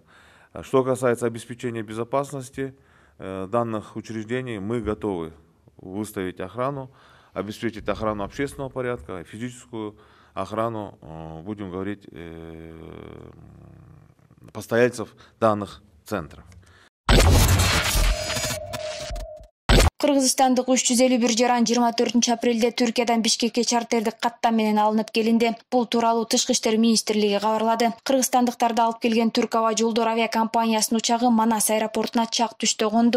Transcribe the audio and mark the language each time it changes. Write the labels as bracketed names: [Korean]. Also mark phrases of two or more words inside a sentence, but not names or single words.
[Russian] Что касается обеспечения безопасности данных учреждений, мы готовы выставить охрану, обеспечить охрану общественного порядка, физическую охрану, будем говорить, постояльцев данных центров. [Kyrgyz] Кыргызстандык 351 жаран 24 апрелде Түркиядан Бишкекке чартердик каттам менен алынып келинди. Бул тууралуу Тышкы иштер министрлиги кабарлады. Кыргызстандыктарды алып келген Түрк аба жолдор авиакомпаниясынын учагы Манас аэропортуна чак түштө конду.